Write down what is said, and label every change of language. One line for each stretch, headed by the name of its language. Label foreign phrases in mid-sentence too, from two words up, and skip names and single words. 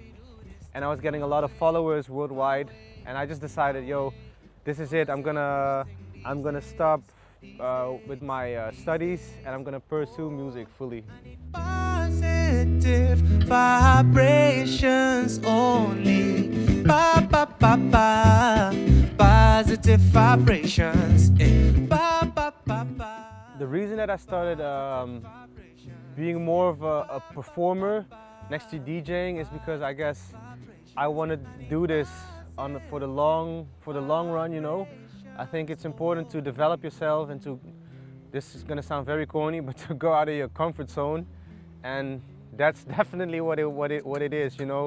English: And I was getting a lot of followers worldwide. And I just decided, yo, this is it. I'm gonna stop with my studies and I'm gonna pursue music fully. Positive vibrations only. Ba ba ba ba. Positive vibrations. Ba ba ba ba. The reason that I started being more of a performer next to DJing is because I guess I want to do this for the long run, you know. I think it's important to develop yourself and to, this is gonna sound very corny, but to go out of your comfort zone, and that's definitely what it is, you know.